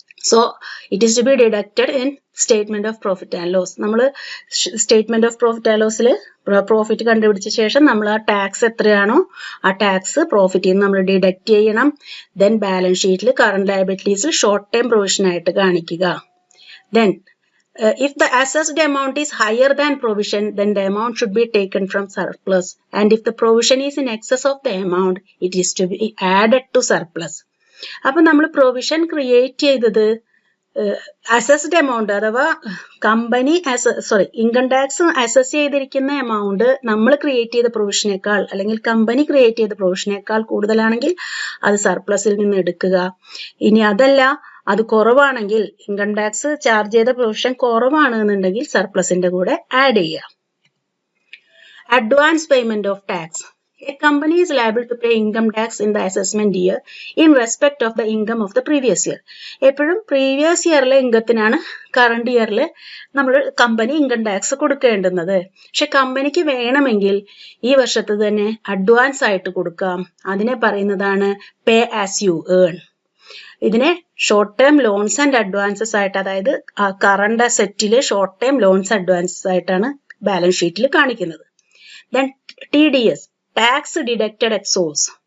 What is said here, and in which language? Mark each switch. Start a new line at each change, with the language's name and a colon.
English: So it is to be deducted in statement of profit and loss.
Malayalam: നമ്മൾ statement of profit and ലോസിൽ profit കണ്ടുപിടിച്ച ശേഷം നമ്മൾ ആ tax എത്രയാണോ ആ ടാക്സ് പ്രോഫിറ്റിൽ നിന്ന് നമ്മൾ ഡിഡക്ട് ചെയ്യണം. ദെൻ ബാലൻസ് ഷീറ്റിൽ കറന്റ് ലയബിലിറ്റീസിൽ ഷോർട്ട് ടൈം പ്രൊവിഷൻ ആയിട്ട് കാണിക്കുക.
English: Then if the assessed amount is higher than provision, then the amount should be taken from surplus, and if the provision is in excess of the amount, it is to be added to surplus.
Malayalam: അപ്പൊ നമ്മൾ provision create ചെയ്തത് assessed amount അഥവാ company income tax assess ചെയ്തിരിക്കുന്ന amount നമ്മൾ create ചെയ്ത പ്രൊവിഷനേക്കാൾ അല്ലെങ്കിൽ company create ചെയ്ത പ്രൊവിഷനേക്കാൾ കൂടുതലാണെങ്കിൽ അത് സർപ്ലസിൽ നിന്ന് എടുക്കുക. ഇനി അതല്ല, അത് കുറവാണെങ്കിൽ, ഇൻകം ടാക്സ് ചാർജ് ചെയ്ത പ്രൊവിഷൻ കുറവാണ് എന്നുണ്ടെങ്കിൽ സർപ്ലസിന്റെ കൂടെ ആഡ് ചെയ്യുക.
English: Advance payment of tax. A company is liable to pay income tax in the assessment year in respect of the income of the previous year.
Malayalam: എപ്പോഴും പ്രീവിയസ് ഇയറിലെ ഇൻകത്തിനാണ് കറണ്ട് ഇയറിൽ നമ്മൾ company income tax കൊടുക്കേണ്ടുന്നത്. പക്ഷെ കമ്പനിക്ക് വേണമെങ്കിൽ ഈ വർഷത്തെ തന്നെ അഡ്വാൻസ് ആയിട്ട് കൊടുക്കാം. അതിനെ പറയുന്നതാണ് പേ ആസ് യു ഏൺ. ഇതിനെ short term loans and advances ആയിട്ട്, അതായത് current അസറ്റില് short term loans advances ആയിട്ടാണ് ബാലൻസ് ഷീറ്റിൽ കാണിക്കുന്നത്. Then TDS, tax deducted at source.